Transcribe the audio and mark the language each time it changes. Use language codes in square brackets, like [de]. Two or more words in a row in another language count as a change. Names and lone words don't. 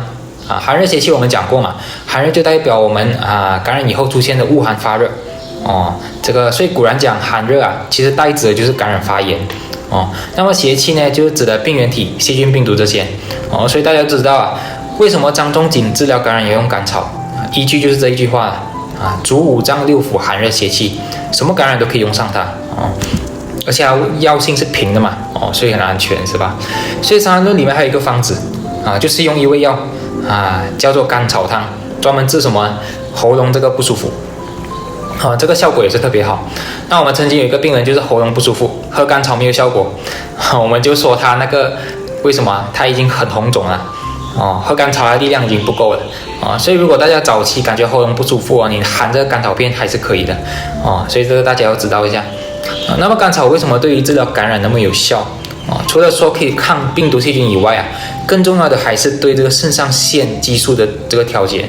[zh] 寒熱邪氣我們講過嘛，寒熱就代表我們感染以後出現的惡寒發熱這個所以古人講寒熱其實代指的就是感染發炎那麼邪氣呢，就是指的病原體、細菌、病毒這些所以大家知道為什麼張仲景治療感染也用甘草，依據就是這一句話主五臟六腑寒熱邪氣，什麼感染都可以用上它而且它藥性是平的嘛，所以很安全，是吧？所以《伤寒論》裡面還有一個方子就是用一味藥叫做甘草湯，專門治什麼喉嚨這個不舒服。這個效果也是特別好。那我們曾經有一個病人就是喉嚨不舒服，喝甘草沒有效果，我們就說他那個為什麼他已經很紅腫了喝甘草的力量已經不夠了所以如果大家早期感覺喉嚨不舒服你含這個甘草片還是可以的所以這個大家要知道一下那麼甘草為什麼對於治療感染那麼有效除了說可以抗病毒細菌以外更重要的還是對這個腎上腺激素的這個調節。